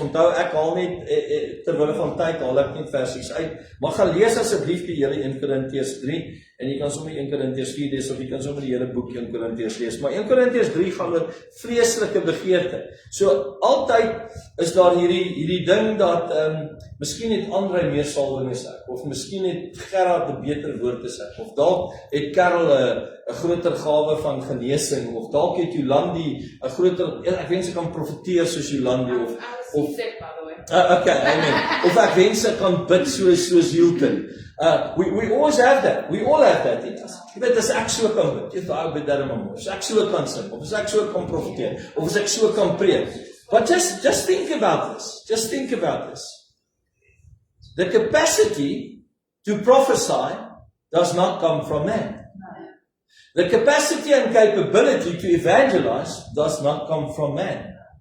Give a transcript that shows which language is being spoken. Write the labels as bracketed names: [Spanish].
[Afrikaans] Onthou, ek haal net terwille van tyd haal ek net versies uit. Maar gaan lees asseblief die hele 1 Korintiërs 3 en jy kan sommer 1 Korintiërs 4 lees of jy kan sommer die hele boek 1 Korintiërs lees. Maar 1 Korintiërs 3 gaan oor vreeslike begeerte. So altyd is daar hierdie ding dat miskien het Andre meer salwing as ek, of miskien het Gerard 'n beter woord as ek, of dalk het Karel 'n groter gawe van genesing, of dalk het Jolandi 'n groter, ek wens ek kan profeteer soos Jolandi of okay, amen. Of ek wens ek kan bid soos Hilton. [English] We always have that. We all have that in us. [Afrikaans] Jy weet, as ek so kan bid, jy bid daarom maar. As ek so kan sing, of as ek so kan profeteer, of as ek so kan preek. [English] But just think about this. Just think about this. The capacity to prophesy does not come from man. The capacity and capability to evangelize does not come from man.